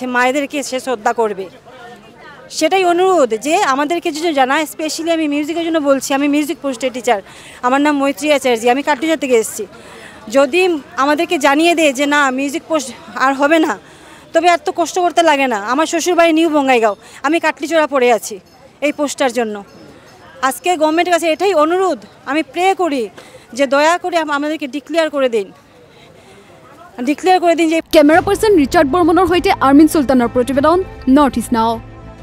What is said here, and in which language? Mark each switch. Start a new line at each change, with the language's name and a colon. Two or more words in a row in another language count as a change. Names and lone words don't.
Bangla: মায়েদেরকে সে শ্রদ্ধা করবে সেটাই অনুরোধ যে আমাদেরকে যদি জানায় স্পেশালি আমি মিউজিকের জন্য বলছি আমি
English: music post teacher
Bangla: আমার নাম মৈত্রী আচার্য আমি কাটুজা থেকে এসেছি যদি আমাদেরকে জানিয়ে দেয় যে না
English: music post
Bangla: আর হবে না তবে আর তো কষ্ট করতে লাগে না আমার শ্বশুরবাড়ি নিউ বঙ্গাইগাঁও আমি কাটলিচড়া পড়ে আছি এই পোস্টটার জন্য আজকে গভর্নমেন্টের কাছে এটাই অনুরোধ আমি প্রে করি যে দয়া করে আমাদেরকে ডিক্লেয়ার করে দিন
Assamese: ক্যামেরা পার্সন রিচার্ড বর্মনৰ সৈতে আৰ্মিন সুলতানৰ প্ৰতিবেদন নৰ্থ ইষ্ট নাও।